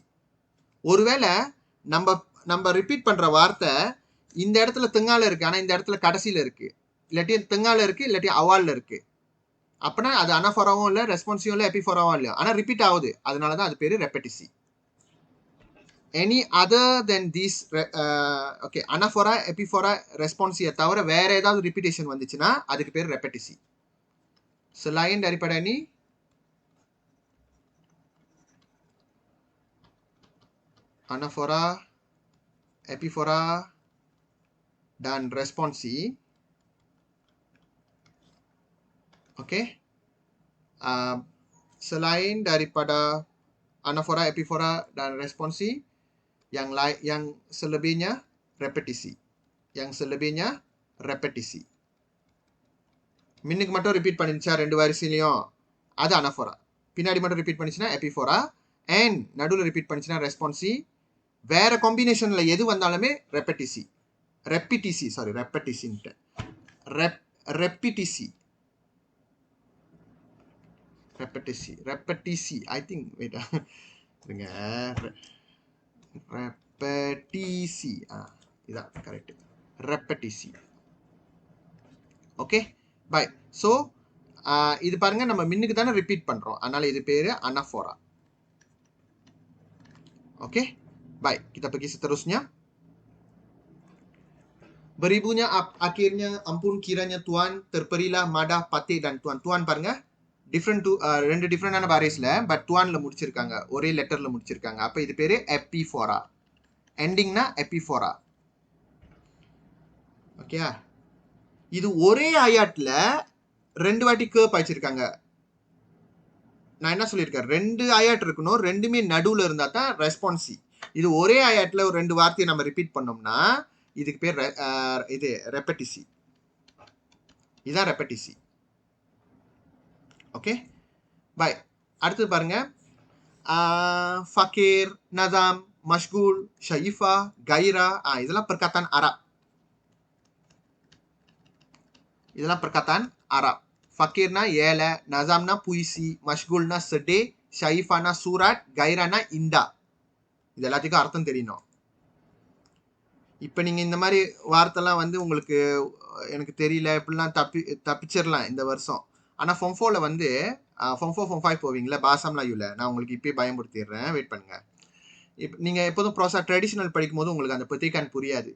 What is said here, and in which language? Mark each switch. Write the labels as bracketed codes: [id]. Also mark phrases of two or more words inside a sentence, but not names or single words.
[ta] ஒருவேளை நம்ம ரிப்பீட் பண்ற வார்த்தை இந்த இடத்துல தெங்கால இருக்கு, ஆனா இந்த இடத்துல கடைசியில இருக்கு, இல்லாட்டி தெங்கால இருக்கு, இல்லாட்டி அவால்ல இருக்கு, அப்படின்னா அது அனாஃபோராவும் இல்லை, ரெஸ்பான்சிவும் இல்லை, எபிஃபோராவும் இல்லை, ஆனா ரிப்பீட் ஆகுது. அதனாலதான் அது பேரு ரெப்படிசி. [en] any other than this okay, [ta] அனாஃபோரா, எபிஃபோரா, ரெஸ்பான்சியை தவிர வேற ஏதாவது ரிப்பீட்டேஷன் வந்துச்சுன்னா அதுக்கு பேர் ரெப்படிசி. [ms] Selain daripada ini, anafora, epifora, dan responsi. Okey. Selain daripada anafora, epifora, dan responsi, yang selebihnya repetisi. Yang selebihnya repetisi. [ta] மின்னுக்கு மட்டும் ரிப்பீட் பண்ணிச்சா 2 வரிசையிலையும் அது அனஃபோரா. பின்னாடி மட்டும் ரிப்பீட் பண்ணிச்சுன்னா எபிஃபோரா. அண்ட் நடுவில் ரிப்பீட் பண்ணிச்சுன்னா ரெஸ்பான்சி. வேற காம்பினேஷன்ல எது வந்தாலுமே ரெப்படிசி. ரெப்பிடிசி, சாரி, ரெப்படிசின்ட்டு. ரெப்பிடிசி. ரெப்படிசி. ரெப்படிசி. [en] I think wait. [ta] இருங்க. ரெப்படிசி. இதான் கரெக்ட். ரெப்படிசி. ஓகே. Baik. So, இது பாருங்க, நம்ம மின்னுக்கு தானே ரிப்பீட் பண்றோம். அதனால இது பேரு anaphora. Oke. [ms] Baik, kita pergi seterusnya. Beribunya akhirnya ampun kiranya Tuhan, terperilah madah, patih dan Tuhan. [ta] Tuhan பாருங்க, ரெண்டு டிஃபரெண்டான பாரிஸ்ல, பட் துவான்ல முடிச்சிருக்காங்க, ஒரே லெட்டர்ல முடிச்சிருக்காங்க. அப்ப இது பேரு எபிஃபோரா. எண்டிங்னா எபிஃபோரா. ஓகே. இது ஒரே ஆயாட்ல 2 வாட்டி கேர்ப் ஆயிச்சிருக்காங்க. நான் என்ன சொல்லியிருக்கேன், 2 ஆயாட் இருக்கணும், ரெண்டுமே நடுவுல இருந்தா தான் ரெஸ்பான்சி. இது ஒரே ஆயாட்ல ஒரு 2 வார்த்தையை நம்ம ரிப்பீட் பண்ணோம்னா இதுக்கு பேர் இது ரெப்படிசி. இதுதான் ரெப்படிசி. ஓகே. பை. அடுத்து பாருங்க, [ms] fakir, nazam, mashgul, syaifa, gaira. [ta] இதெல்லாம் [ms] perkataan Arab. [ta] இதெல்லாம் [ms] perkataan Arab. Fakirna ஏழை, nazamna puisi, mashgulna sedih, syaifana surat, gairana indah. [ta] இது எல்லாத்துக்கும் அர்த்தம் தெரியணும். இப்போ நீங்க இந்த மாதிரி வார்த்தைலாம் வந்து உங்களுக்கு எனக்கு தெரியல இப்படிலாம் தப்பிச்சிடலாம் இந்த வருஷம். ஆனா ஃபார்ம் 4ல வந்து ஃபார்ம் 4 ஃபார்ம் 5 போவீங்களா பாசம்லாயுல, நான் உங்களுக்கு இப்பயே பயமுறுத்திடுறேன், வெயிட் பண்ணுங்க. நீங்க எப்போதும் [ms] prosa tradisional [ta] படிக்கும் போது உங்களுக்கு அந்த பத்திரிக்கான் புரியாது.